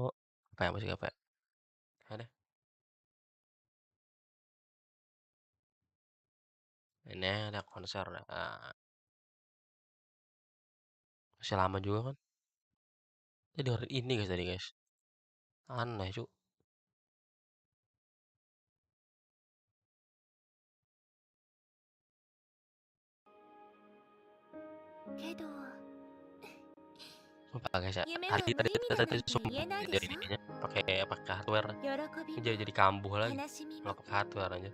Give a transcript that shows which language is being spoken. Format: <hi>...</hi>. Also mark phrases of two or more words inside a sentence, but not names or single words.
<id>Apa ya, musik apa ya? Ada. Ini ada konser. Masih lama juga kan? Jadi hari ini guys tadi guys. Aneh cu.</id> <ja>けど</ja> <id>Sumpah guys ya.</id> <ja>夢は</ja> <id>Tadi</id> <ja>無</ja> <id>tadi</id> <ja>意味だ</ja> <id>tadi</id> <ja>なんて</ja> <id>sumpah</id> <ja>言えないで</ja> <id>jadi</id> <ja>しょ</ja> <id>ininya pakai hardware.</id> <ja>喜び</ja> <id>Ini</id> <ja>も</ja> <id>jadi kambuh lagi.</id> <ja>悲しみ</ja> <id>Kalau</id> <ja>も</ja> <id>pakai hardware aja.</id>